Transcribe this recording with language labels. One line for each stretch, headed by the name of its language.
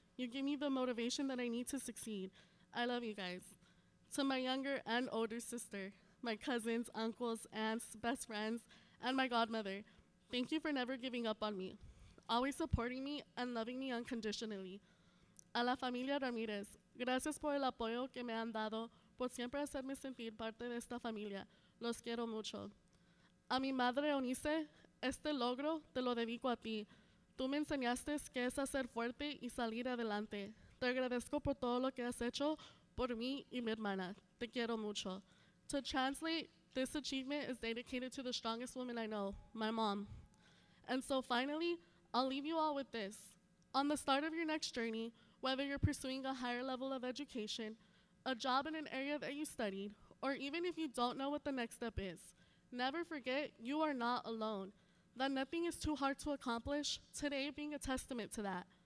English: You give me the motivation that I need to succeed. I love you guys. To my younger and older sister, my cousins, uncles, aunts, best friends, and my godmother, thank you for never giving up on me, always supporting me and loving me unconditionally.
Spanish: A la familia Ramírez, gracias por el apoyo que me han dado, por siempre hacerme sentir parte de esta familia. Los quiero mucho. A mi madre Eunice, este logro te lo dedico a ti. Tú me enseñaste qué es ser fuerte y salir adelante. Te agradezco por todo lo que has hecho por mí y mi hermana. Te quiero mucho.
English: To translate, this achievement is dedicated to the strongest woman I know, my mom. And so finally, I'll leave you all with this. On the start of your next journey, whether you're pursuing a higher level of education, a job in an area that you studied, or even if you don't know what the next step is, never forget you are not alone, that nothing is too hard to accomplish, today being a testament to that.